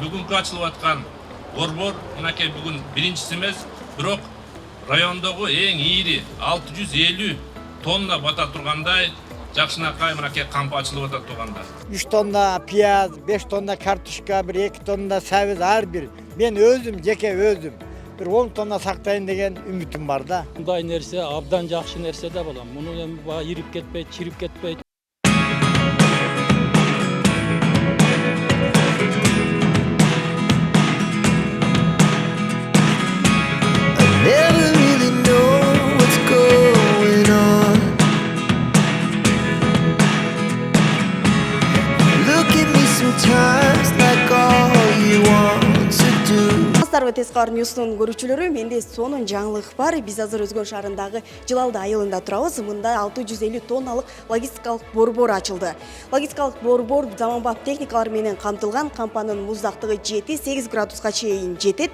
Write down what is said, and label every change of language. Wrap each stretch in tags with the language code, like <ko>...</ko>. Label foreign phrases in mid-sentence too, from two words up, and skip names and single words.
<ky>бүгүнкү ачылып аткан борбор мынакей бүгүн биринчиси эмес, бирок райондогу эң ийри 650 тонна бата тургандай жакшынакай мынакей кампа ачылып атат туугандар. 3 тонна пияз, 5 тонна картошка, 2 тонна сабыз ар бир. Мен өзүм, жеке өзүм бир 10 тонна сактайын деген үмүтүм бар да. Мындай нерсе абдан жакшы нерсе да болот. Муну эми ирип кетпейт, чирип кетпейт.</ky> <en>Never really know what's going on. Look at me sometimes like all you want to do.</en> <ky>Армысыздарбы Тескар Ньюстун көрүүчүлөрү, менде сонун жаңылык бар. Биз азыр Өзгөн шаарындагы Жылалды айылында турабыз. Мында 650 тонналык логистикалык борбор ачылды. Логистикалык борбор заманбап техникалар менен камтылган. Кампанын муздактыгы 7-8 градуска чейин жетет.</ky>